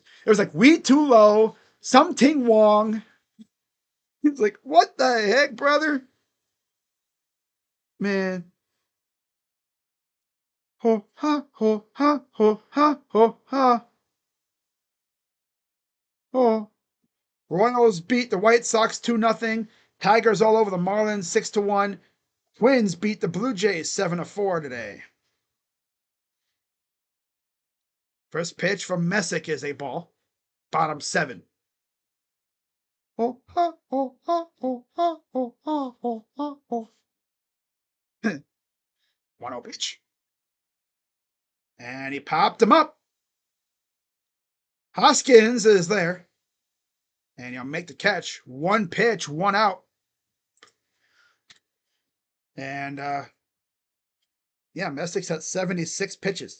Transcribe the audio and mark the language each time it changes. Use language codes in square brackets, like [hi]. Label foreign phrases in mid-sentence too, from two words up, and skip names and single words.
[en] It was like We Too Low, Something Wong. It's like, what the heck, brother? Man. Ho ha ho ha ho ha ho ha ho. Royals beat the White Sox 2-0. Tigers all over the Marlins 6-1. Twins beat the Blue Jays 7-4 today. First pitch from Messick is a ball. Bottom 7. Oh ha oh ha oh ha oh ha oh ha oh. 1-0 pitch. And he popped him up. Hoskins is there. And he'll make the catch. One pitch, one out. And yeah, Messick's at 76 pitches.